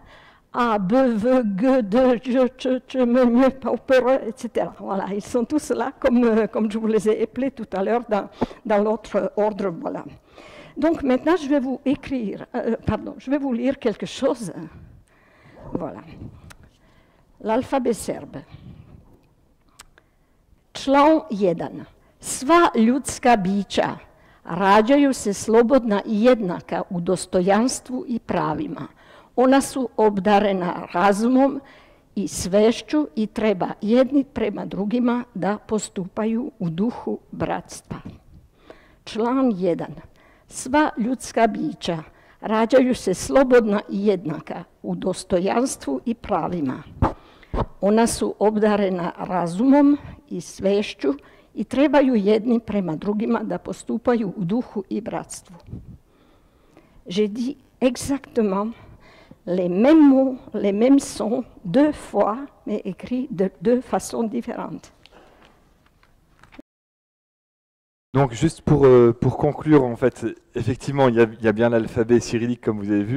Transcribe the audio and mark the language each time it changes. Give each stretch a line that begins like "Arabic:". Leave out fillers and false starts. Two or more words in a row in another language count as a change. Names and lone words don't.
Serbian: A, B, V, G, D, J, Ch, Ch, M, M, P, etc.
French: Voilà, ils sont tous là, comme je vous les ai appelés tout à l'heure, dans l'autre ordre. Voilà. Donc maintenant, je vais vous je vais vous lire quelque chose. Voilà. L'alphabet serbe.
Serbian: Član 1. Sva ljudska bića rađaju se slobodna i jednaka u dostojanstvu i pravima. Ona su obdarena razumom i svešću i treba jedni prema drugima da postupaju u duhu bratstva. Član 1. Sva ljudska bića rađaju se slobodna i jednaka u dostojanstvu i pravima. Ona su obdarena razumom i svešću i trebaju jedni prema drugima da postupaju u duhu i bratstvu.
French: J'ai dit exactement les mêmes mots, les mêmes sons, deux fois, mais écrits de deux façons différentes. Donc juste pour conclure, en fait, effectivement, il y a bien l'alphabet cyrillique, comme vous avez vu.